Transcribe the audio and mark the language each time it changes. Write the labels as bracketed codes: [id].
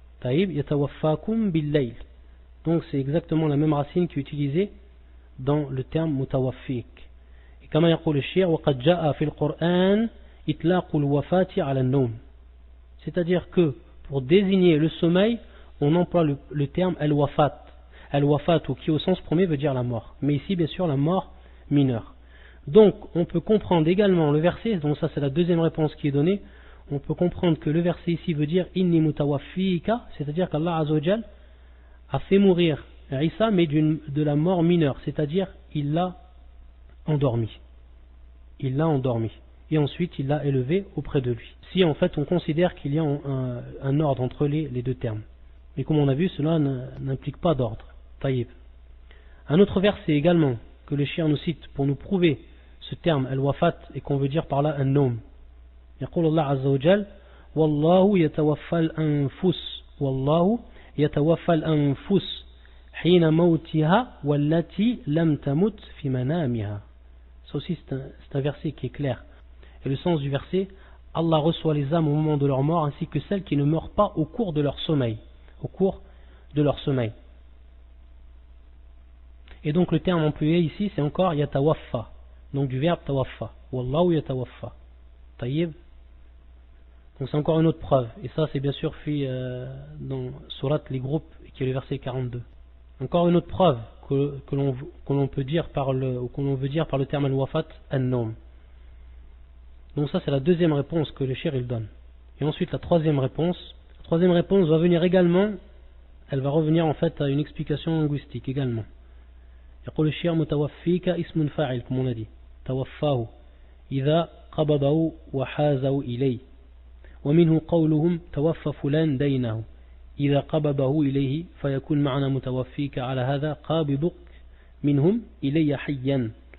[fr] Taïb, [ar] yatawaffakum bil-layl. [fr] Donc c'est exactement la même racine qui est utilisée dans le terme mutawaffik. Et comme [ar] يقول الشيخ وقد جاء في القرآن إطلاق الوفاة على النوم. [fr] C'est-à-dire que pour désigner le sommeil, on emploie le terme al-wafat. Al-wafat, qui au sens premier veut dire la mort. Mais ici, bien sûr, la mort mineure. Donc, on peut comprendre également le verset, donc ça c'est la deuxième réponse qui est donnée, on peut comprendre que le verset ici veut dire [ar] inni mutawaffika, [fr] c'est-à-dire qu'Allah Azza wa Jal a fait mourir Isa, mais de la mort mineure, c'est-à-dire il l'a endormi. Il l'a endormi. Et ensuite il l'a élevé auprès de lui. Si en fait on considère qu'il y a un ordre entre les deux termes. Mais comme on a vu, cela n'implique pas d'ordre. Taïb. Un autre verset également que le shir nous cite pour nous prouver ce terme al-wafat et qu'on veut dire par là un nom. [ar] يقول الله عز وجل والله يتوفى الأنفس والله يتوفى الأنفس حين موتها والتي لم تمت في منامها. [fr] Ça aussi c'est un verset qui est clair. Et le sens du verset, Allah reçoit les âmes au moment de leur mort ainsi que celles qui ne meurent pas au cours de leur sommeil. Au cours de leur sommeil. Et donc le terme employé ici c'est encore yatawaffa. Donc du verbe tawaffa. [ar] Wallahu yatawaffa. [fr] Taïb. Donc c'est encore une autre preuve. Et ça c'est bien sûr fait dans Surat les groupes qui est le verset 42. Encore une autre preuve que l'on peut dire par le terme [ar] al-wafat an-nawm. [fr] Donc ça c'est la deuxième réponse que le shir il donne. Et ensuite la troisième réponse. La troisième réponse va venir également, elle va revenir en fait à une explication linguistique également. [ar] يقول الشيخ متوفيك اسم فاعل [fr] comme on a dit. [ar] توفاه إذا قبضه وحازه إليه. ومنه قولهم توفى فلان دينه إذا قبضه إليه فيكون معنى متوفيك على هذا قابضك منهم إلي حيا.